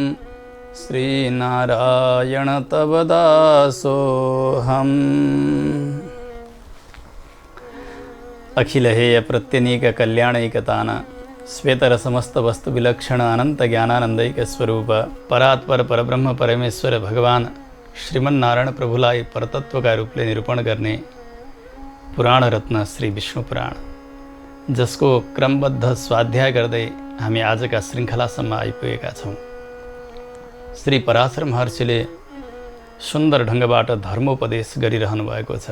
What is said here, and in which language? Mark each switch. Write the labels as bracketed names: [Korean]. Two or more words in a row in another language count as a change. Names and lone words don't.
[Sanskrit] श्रीनारायण तव दासोऽहम्। अखिलहेय प्रत्यनीक कल्याणैकतान श्वेतर समस्त वस्तु विलक्षण अनंत ज्ञानानंदैक स्वरूप परात्पर परब्रह्म परमेश्वर भगवान श्रीमन्नारायण [Nepali] प्रभुलाई परतत्वका रूपले निरूपण गर्ने पुराण रत्न श्री विष्णु पुराण, जसको क्रमबद्ध स्वाध्याय गर्दै हामी आजका श्रृङ्खलासम्म आइपुगेका छौँ। श्री पराशर महर्षिले सुन्दर ढङ्गबाट धर्मोपदेश गरिरहनु भएको छ।